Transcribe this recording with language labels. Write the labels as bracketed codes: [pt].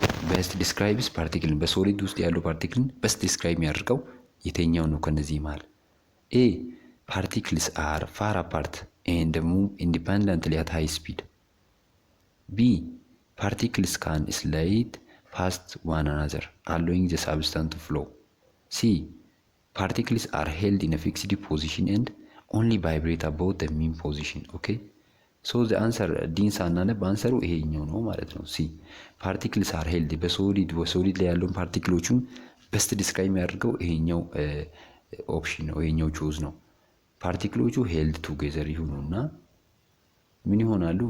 [en] best describes particle [am] በሶሊድ ውስጥ ያለው ፓርቲክልን best describe የሚያደርገው የትኛው ነው ከነዚህ መሃል? [en] A particles are far apart and move independently at high speed. B particles can slide past one another allowing the substance to flow. C particles are held in a fixed position and only vibrate about the mean position. Okay, so the answer [am] ዲን ሳናነብ አንሰሩ ይሄኛው ነው ማለት ነው። [en] ሲ ፓርቲክልስ አር ሄልድ [am] በሶሊድ ላይ ያለውን ፓርቲክሎቹን በስት ዲስክራይብ የሚያደርገው ይሄኛው ኦፕሽን ነው፣ ይሄኛው ቹዝ ነው። ፓርቲክሎቹ ሄልድ ቱጌዘር ይሁኑና ምን ይሆናሉ?